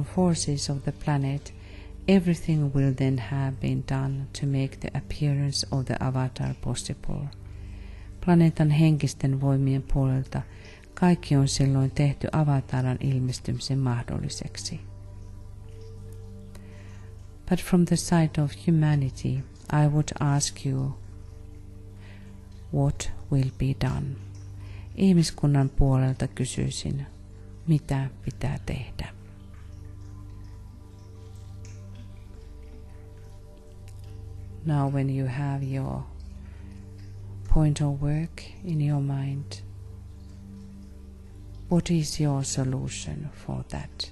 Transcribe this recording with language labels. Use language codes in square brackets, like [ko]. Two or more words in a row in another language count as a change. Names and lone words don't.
[en] forces of the planet, everything will then have been done to make the appearance of the avatar possible. [fi] Planeetan henkisten voimien puolelta kaikki on silloin tehty avataran ilmestymisen mahdolliseksi. [en] But from the side of humanity, I would ask you, what will be done? [fi] Ihmiskunnan puolelta kysyisin, mitä pitää tehdä? [en] Now when you have your point of work in your mind, what is your solution for that?